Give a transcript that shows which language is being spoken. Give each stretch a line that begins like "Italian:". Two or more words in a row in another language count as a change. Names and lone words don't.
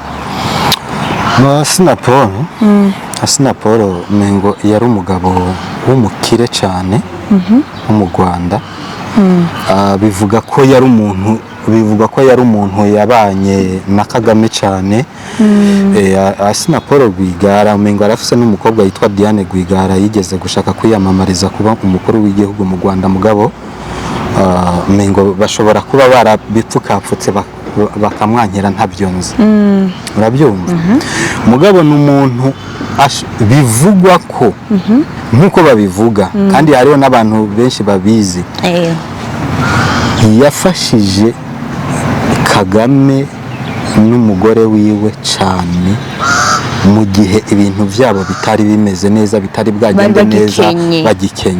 Rundi: Sinapoli mengo yari umugabo w'umukire cyane wo mu Rwanda. Bivuga ko yari umuntu yabanye na Kagame cyane. Sinapoli Rwigara mengo arafise n'umukobwa yitwa Diane Rwigara yigeze gushaka kwiyamamariza kuba umukuru w'igihugu mu Rwanda, mugabo mengo bashobora kuba barabipfukapfutse bakamwankira ntabyo nzi. Urabyumva? Mugabo ni umuntu bivugwa ko nk'uko babivuga, kandi hariho n'abantu benshi babizi, yafashije Kagame n'umugore wiwe cyane mu gihe ibintu byabo bitari bimeze neza, bitari bwagenda neza, bagikenye.